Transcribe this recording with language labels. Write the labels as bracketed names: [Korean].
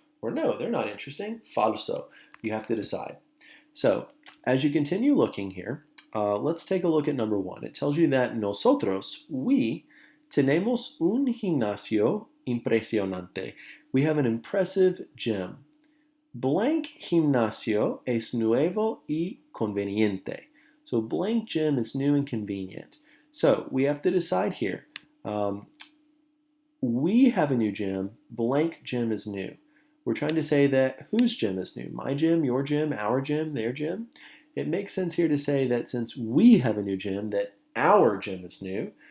[English] Or no, they're not interesting. Falso. You have to decide. So, as you continue looking here, let's take a look at number 1. It tells you that nosotros, we, [Spanish] tenemos un gimnasio impresionante. [English] We have an impressive gym. [Spanish] Blank gimnasio es nuevo y conveniente. [English] So blank gym is new and convenient. So we have to decide here. We have a new gym. Blank gym is new. we're trying to say that whose gym is new? My gym, your gym, our gym, their gym. It makes sense here to say that since we have a new gym, that our gym is new.